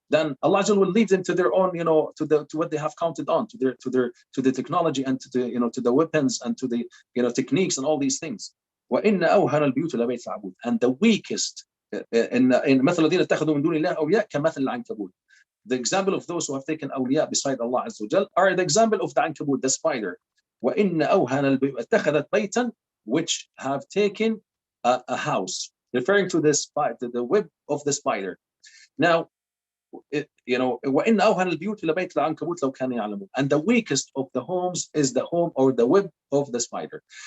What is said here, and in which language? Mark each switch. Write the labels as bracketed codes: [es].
[en] Then Allah Azza wa Jal will lead them to their own, to what they have counted on, to the technology and to the weapons and to the techniques and all these things. [ar] وإن أوهن البيوت لبيت العنكبوت, [en] and the weakest in [ar] مثل الذين اتخذوا من دون الله أولياء كمثل العنكبوت. [en] The example of those who have taken أولياء beside Allah Azza wa Jal are the example of the Ankabut, the spider. [ar] وإن أوهن البيوت اتخذت بيتا, [en] which have taken a house, referring to the web of the spider. Now, [ar] وإن أوهن البيوت لبيت العنكبوت لو كانوا يعلمون, [en] and the weakest of the homes is the home or the web of the spider.